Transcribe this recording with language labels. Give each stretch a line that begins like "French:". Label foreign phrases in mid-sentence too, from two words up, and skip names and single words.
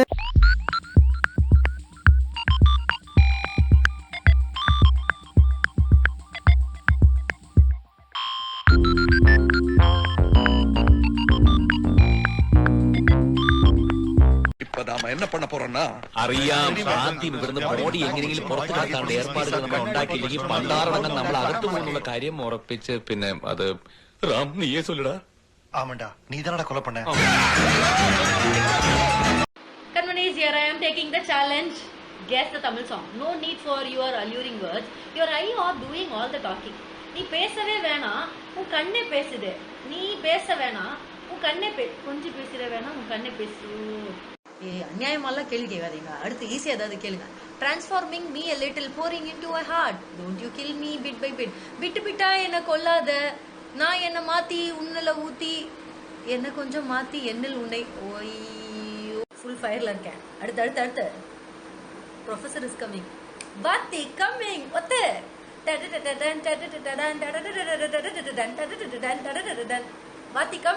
Tamil: நாம என்ன பண்ண போறோம்னா
Malayalam: അറിയാം ആദ്യം ഇവിടുന്ന് ബോഡി എങ്ങനെയെങ്കിലും പുറത്തു കടത്താണ്ട് ഏർപ്പാടുകൾ നമ്മൾ ഉണ്ടാക്കിയില്ലെങ്കിൽ പണ്ടാറടങ്ങാൻ നമ്മൾ അകത്തു പോകുന്നുള്ള കാര്യം ഉറപ്പിച്ച് പിന്നെ അത് റാം നീയേ சொல்லடா.
Tamil: ஆமாண்டா, நீதானடா கொலை பண்ண.
English: Kanmanis, here I am taking the challenge. Guess the Tamil song. No need for your alluring words. Your eye are doing all the talking.
Tamil: நீ பேசவே வேணாம், உன் கண்ணே பேசுது. நீ பேச வேணாம், உன் கண்ணே கொஞ்சம் பேசுற வேணாம், உன் கண்ணே பேசு. அநியாயமாலாம் கேள்வி கேட்காதீங்க. அடுத்து ஈஸியா ஏதாவது கேளுங்க.
English: transforming me a little, pouring into a heart. Don't you kill me bit by bit.
Tamil: பிட்டு பிட்டா என்ன கொல்லாத, நான் என்ன மாத்தி உன்னல ஊத்தி, என்ன கொஞ்சம் மாத்தி என்னில் உன்னை. ஓய்யோ,
English: full fireல
Tamil: இருக்கேன். அடுத்து அடுத்து அடுத்து
English: professor is coming.
Tamil: வாத்தி கமிங். ஒத்து வாத்தி கமிங்.